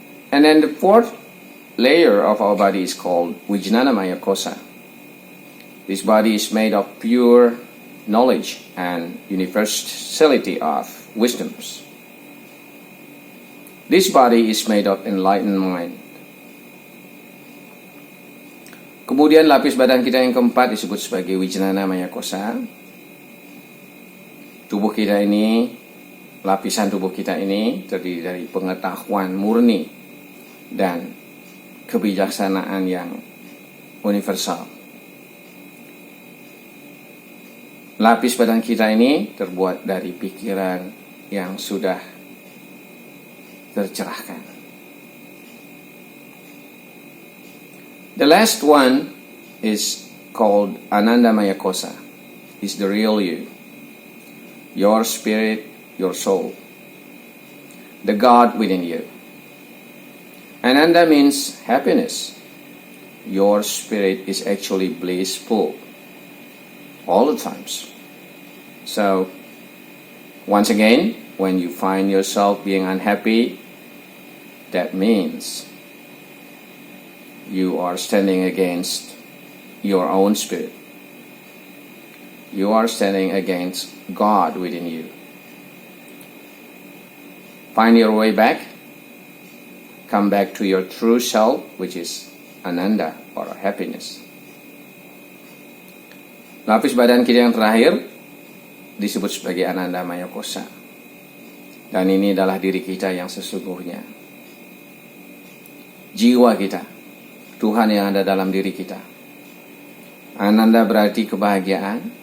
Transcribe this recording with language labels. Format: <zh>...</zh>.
<en>And then the fourth layer of our body is called Vijnanamaya kosa. This body is made of pure knowledge and universality of wisdoms. This body is made of enlightened mind.</en> <id>Kemudian lapis badan kita yang keempat disebut sebagai Vijnanamaya kosa. Tubuh kita ini, lapisan tubuh kita ini terdiri dari pengetahuan murni dan kebijaksanaan yang universal. Lapis badan kita ini terbuat dari pikiran yang sudah tercerahkan.</id> <en>The last one is called Anandamaya kosa. Is the real you, your spirit, your soul, the God within you. Ananda means happiness. Your spirit is actually blissful all the times. So, once again, when you find yourself being unhappy, that means you are standing against your own spirit. You are standing against God within you. Find your way back. Come back to your true self, which is Ananda or happiness.</en> <id>Lapis badan kita yang terakhir disebut sebagai Anandamaya kosa. Dan ini adalah diri kita yang sesungguhnya. Jiwa kita, Tuhan yang ada dalam diri kita. Ananda berarti kebahagiaan.</id>